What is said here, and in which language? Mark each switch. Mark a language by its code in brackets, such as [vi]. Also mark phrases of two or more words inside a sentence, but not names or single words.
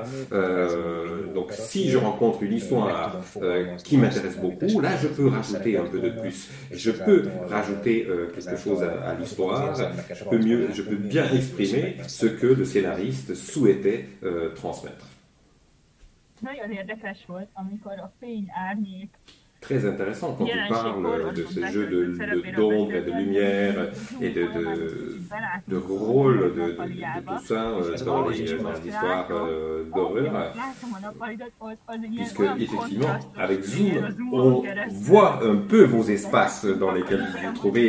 [fr] Donc si je rencontre une histoire qui m'intéresse beaucoup, là je peux rajouter un peu de plus. Je peux rajouter quelque chose à l'histoire. Je peux bien exprimer ce que le scénariste souhaitait transmettre. [hu] Nagyon érdekes volt, amikor a fény-árnyék. [fr] Très intéressant quand tu parles de ce jeu d'ombre et de lumière et de rôle de tout ça dans les histoires d'horreur. Puisque, effectivement, avec Zoom, on voit un peu vos espaces dans lesquels vous vous trouvez.